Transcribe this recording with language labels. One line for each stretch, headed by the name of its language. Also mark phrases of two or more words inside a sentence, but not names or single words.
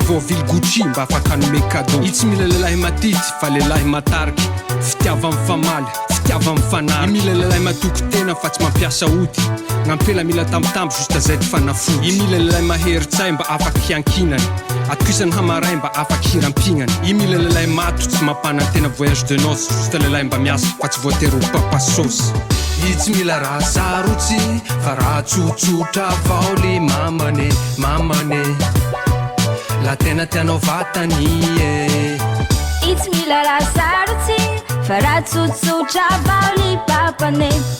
Malagasy: avoavily Gucci mba afaka hanome cadeau i tsy mila lelahy matity fa lelahy matariky fitiava mifamaly fitiava mifanary imila lelahy matoky tena fa tsy mampiasa ody nampela mila tambitamby juste zay fanafody imila lelahy mahery-tsay mba afaky hiankinany atoisany hamaray mba afaky hirampignany imila lelahy mato tsy mampanantena
French: voyage de noce juste
Malagasy: lelahy mba miasa fa tsy voatery ho papasosy i tsy mila raha sarotsy fa raha tsotsotra avao le mamane la tena tianao vatany i tsy mila raha sarotsy fa raha tsotsotra avao le papane